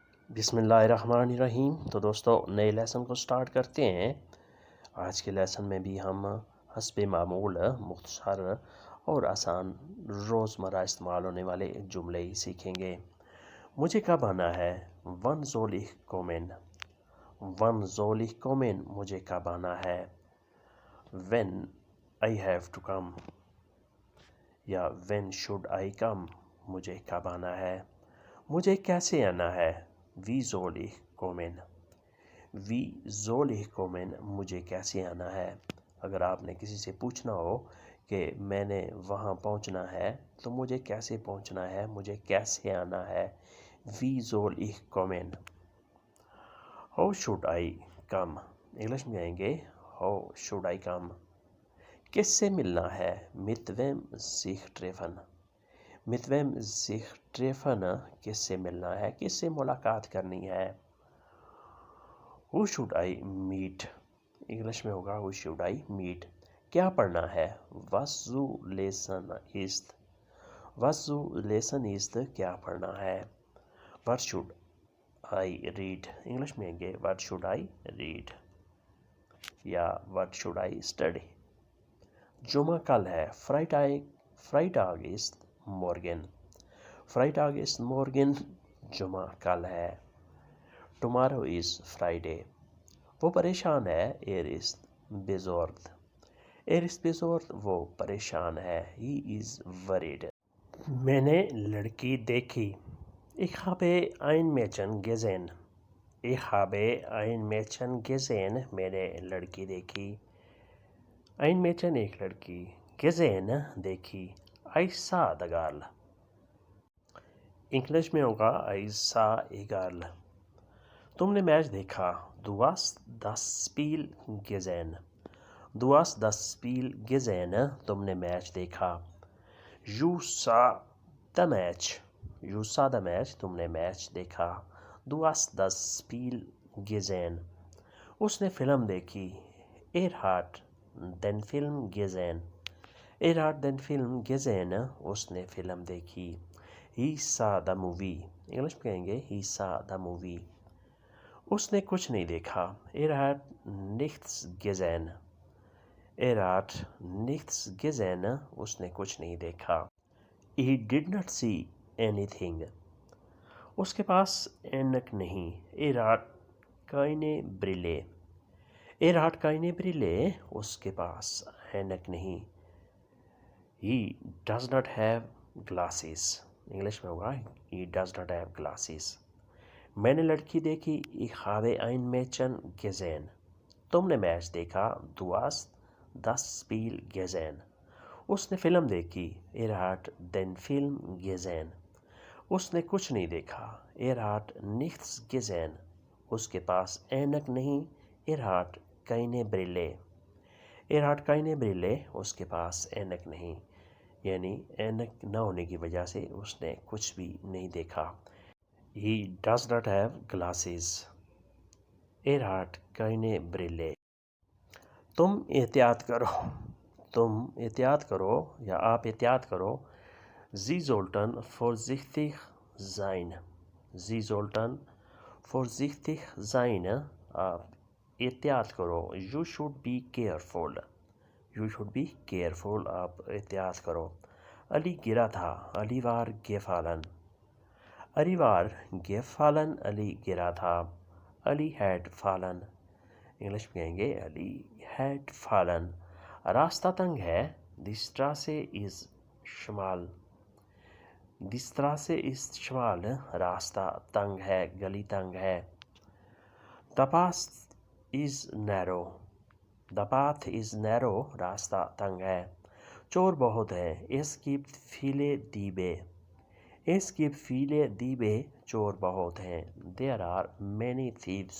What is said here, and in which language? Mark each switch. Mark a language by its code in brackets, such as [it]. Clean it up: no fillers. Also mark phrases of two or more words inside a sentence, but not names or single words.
[ur] بسم اللہ الرحمن الرحیم۔ تو دوستو نئے لیسن کو سٹارٹ کرتے ہیں۔ آج کے لیسن میں بھی ہم حسب معمول مختصر اور آسان روزمرہ استعمال ہونے والے جملے ہی سیکھیں گے۔ مجھے کب آنا ہے؟ [de] wann soll ich kommen? wann soll ich kommen? [ur] مجھے کب آنا ہے؟ [en] when I have to come یا when should I come؟ [ur] مجھے کب آنا ہے؟ مجھے کیسے آنا ہے؟ [de] wie soll ich kommen؟ wie soll ich kommen؟ [ur] مجھے کیسے آنا ہے؟ اگر آپ نے کسی سے پوچھنا ہو کہ میں نے وہاں پہنچنا ہے تو مجھے کیسے پہنچنا ہے، مجھے کیسے آنا ہے، [de] wie soll ich kommen؟ [en] how should I come؟ [ur] انگلش میں آئیں گے [en] how should I come؟ [ur] کس سے ملنا ہے؟ [de] mit wem sich treffen؟ mit wem sich treffen؟ [ur] کس سے ملنا ہے، کس سے ملاقات کرنی ہے؟ [en] who should I meet؟ [ur] انگلش میں ہوگا [en] who should I meet؟ [ur] کیا پڑھنا ہے؟ [de] was zu lesen ist؟ was zu lesen ist؟ [ur] کیا پڑھنا ہے؟ [en] what should I read؟ [ur] انگلش میں آئیں گے [en] what should I read یا what should I study؟ [ur] جمعہ کل ہے [de] Freitag ist morgen؟ Freitag ist morgen؟ [ur] جمعہ کل ہے۔ [en] Tomorrow is Friday؟ [ur] وہ پریشان ہے [de] Er ist besorgt؟ Er ist besorgt؟ [ur] وہ پریشان ہے [en] He is worried۔ [ur] میں نے لڑکی دیکھی [de] Ich habe ein Mädchen gesehen۔ Ich habe ein Mädchen gesehen؟ [ur] میں نے لڑکی دیکھی۔ [de] ein Mädchen [ur] ایک لڑکی، gesehen دیکھی۔ [en] I saw the girl۔ [ur] انگلش میں ہوگا [en] I saw a girl۔ [ur] تم نے میچ دیکھا [de] Du hast das Spiel gesehen۔ Du hast das Spiel gesehen؟ [ur] تم نے میچ دیکھا۔ [en] You saw the match۔ You saw the match؟ [ur] تم نے میچ دیکھا۔ [de] Du hast das Spiel gesehen۔ [ur] اس نے فلم دیکھی [de] hat den Film gesehen۔ hat den Film gesehen؟ [ur] اس نے فلم دیکھی۔ [en] He saw the movie۔ [ur] انگلش میں کہیں گے [en] He saw the movie۔ [ur] اس نے کچھ نہیں دیکھا [de] hat nichts gesehen۔ hat nichts gesehen؟ [ur] اس نے کچھ نہیں دیکھا۔ [en] He did not see anything۔ [ur] اس کے پاس اینک نہیں [de] hat keine Brille۔ hat keine Brille؟ [ur] اس کے پاس اینک نہیں [en] He does not have glasses۔ [ur] انگلش میں ہوگا [en] He does not have glasses۔ [ur] میں نے لڑکی دیکھی [de] Ich habe ein Mädchen gesehen۔ [ur] تم نے میچ دیکھا [de] Du hast das Spiel gesehen۔ [ur] اس نے فلم دیکھی [de] hat den Film gesehen۔ [ur] اس نے کچھ نہیں دیکھا [de] hat nichts gesehen۔ [ur] اس کے پاس اینک نہیں [de] hat keine Brille۔ hat keine Brille؟ [ur] اس کے پاس اینک نہیں، یعنی اینک نہ ہونے کی وجہ سے اس نے کچھ بھی نہیں دیکھا۔ [en] He does not have glasses۔ [de] hat keine Brille۔ [ur] تم احتیاط کرو، تم احتیاط کرو یا آپ احتیاط کرو [de] Sie sollten vorsichtig sein۔ Sie sollten vorsichtig sein؟ [ur] آپ احتیاط کرو [en] You should be careful۔ You should be careful؟ [ur] آپ احتیاط کرو۔ [de] علی [ur] گرا تھا [de] علی war gefallen۔ علی war gefallen؟ [en] علی [ur] گرا تھا [en] علی had fallen۔ [ur] انگلش میں کہیں گے [en] علی had fallen۔ [ur] راستہ تنگ ہے [de] Die Straße ist schmal۔ Die Straße ist schmal؟ [ur] راستہ تنگ ہے، گلی تنگ ہے۔ [en] The path is narrow۔ The path is narrow؟ [ur] راستہ تنگ ہے۔ چور بہت ہیں [de] Es gibt viele Diebe۔ Es gibt viele Diebe؟ [ur] چور بہت ہیں [en] There are many thieves۔